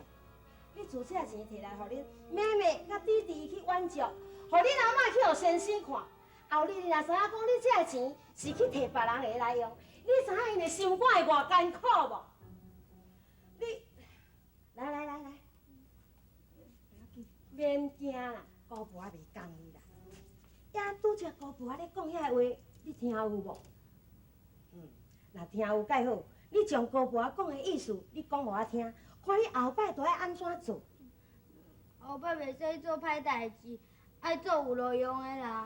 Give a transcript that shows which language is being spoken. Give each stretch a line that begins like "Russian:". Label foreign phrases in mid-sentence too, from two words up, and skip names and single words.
Min Nan Chinese: 你自这钱摕来，互恁妹妹甲弟弟去援助，互恁阿嬷去互先生看。后日你若知影讲你这钱是去摕别人的来用，你知影因的心肝会偌艰苦无？你来，免惊啦，姑婆袂讲你啦。也拄则姑婆咧讲遐话，你听有无？若听有介好，你将姑婆讲的意思，你讲互我听，看你后摆着爱安怎做。后摆袂使做歹代志，爱做有路用的啦。